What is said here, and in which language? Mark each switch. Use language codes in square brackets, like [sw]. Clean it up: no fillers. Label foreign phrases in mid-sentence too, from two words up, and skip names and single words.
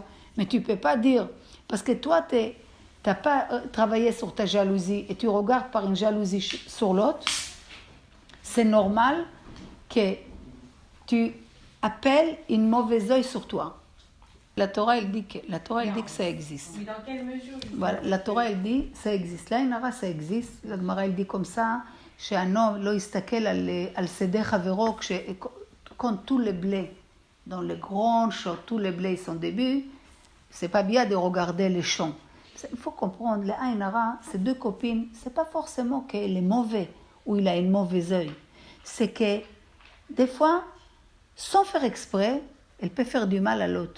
[fr] Mais tu ne peux pas dire, parce que toi, tu n'as pas travaillé sur ta jalousie et tu regardes par une jalousie sur l'autre, c'est normal que tu appelles une mauvaise œil sur toi. La Torah, elle dit que ça existe. Mais dans quelle mesure? Voilà, la Torah, elle dit ça existe. L' [he] עין הרע, [fr] ça existe. La Gemara, elle dit comme ça, qu'un homme [he] לא יסתכל על שדה חברו, [fr] quand tous les blés, dans les grands champs, tous les blés sont début, c'est pas bien de regarder les champs. Il faut comprendre, les [he] עין הרע, [fr] ces deux copines, c'est pas forcément qu'elle est mauvaise ou il a une mauvaise œil. C'est que, des fois, sans faire exprès, elle peut faire du mal à l'autre.